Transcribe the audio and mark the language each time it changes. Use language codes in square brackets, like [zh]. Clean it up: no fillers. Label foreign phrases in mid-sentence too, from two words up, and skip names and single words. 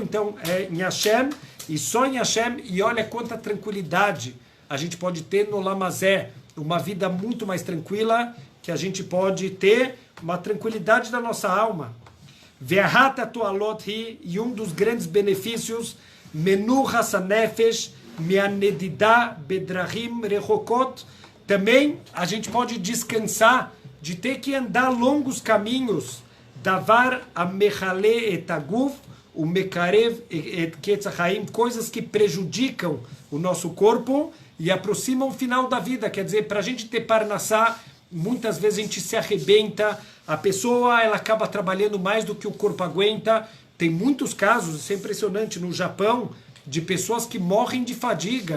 [pt] Então é em Hashem, e só em Hashem, e olha quanta tranquilidade a gente pode ter no Lamazé, uma vida muito mais tranquila, que a gente pode ter uma tranquilidade da nossa alma. [he] ואחת התועלות היא, [pt] e um dos grandes benefícios, [he] מנוחת הנפש מהנדידה בדרכים רחוקות, [pt] também a gente pode descansar de ter que andar longos caminhos, [he] דבר המחליא את הגוף, או מקרב את קץ החיים, [pt] coisas que prejudicam o nosso corpo e aproximam o final da vida. Quer dizer, para a gente ter parnassá, muitas vezes a gente se arrebenta, a pessoa ela acaba trabalhando mais do que o corpo aguenta. Tem muitos casos, isso é impressionante, no Japão, de pessoas que morrem de fadiga.